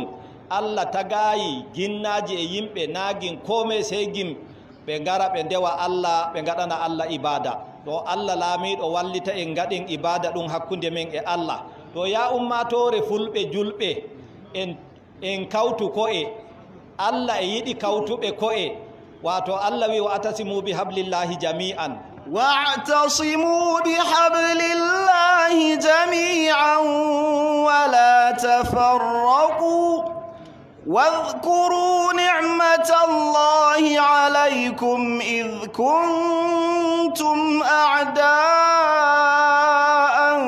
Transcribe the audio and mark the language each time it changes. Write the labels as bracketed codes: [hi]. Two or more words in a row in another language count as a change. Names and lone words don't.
[ff] Allah tagayi ginnaji e yimɓe nagin kome sey gim ɓe ngara ɓe ndewa Allah ɓe gaɗana Allah ibada. to Allah laamiɗo wallita en gaɗen ibada ɗum hakkunde men e Allah. To ya ummatore fulɓe julɓe en kawtu ko'e Allah e yiɗi kawtuɓe ko'e wato Allah wi [ar] واعتصموا بحبل الله جميعا واعتصموا بحبل الله جميعا ولا تفرقوا واذكروا نعمة الله عليكم إذ كنتم أعداء